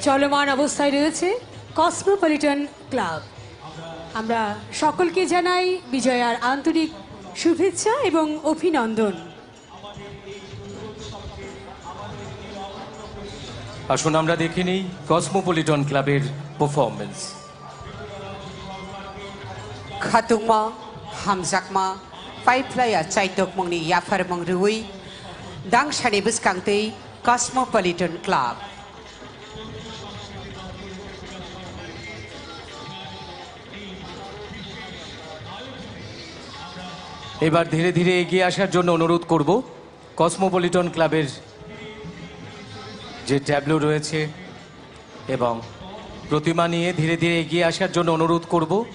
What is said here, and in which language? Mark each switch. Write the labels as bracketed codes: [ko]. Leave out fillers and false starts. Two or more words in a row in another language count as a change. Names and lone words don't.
[bn] চলমান অবস্থায় রয়েছে কসমোপলিটন ক্লাব। আমরা সকলকে জানাই বিজয়ার আন্তরিক শুভেচ্ছা এবং অভিনন্দন। আসুন আমরা দেখে নিই কসমোপলিটন ক্লাবের পারফরমেন্স। [trp] Khatungma hamjakma paiplaya chaitok mongni yafar mong rui dang shani beskangtei Cosmopolitan Club [bn] এবার ধীরে ধীরে এগিয়ে আসার জন্য অনুরোধ করব কসমোপলিটন ক্লাবের যে ট্যাবলো রয়েছে এবং প্রতিমা নিয়ে ধীরে ধীরে এগিয়ে আসার জন্য অনুরোধ করব।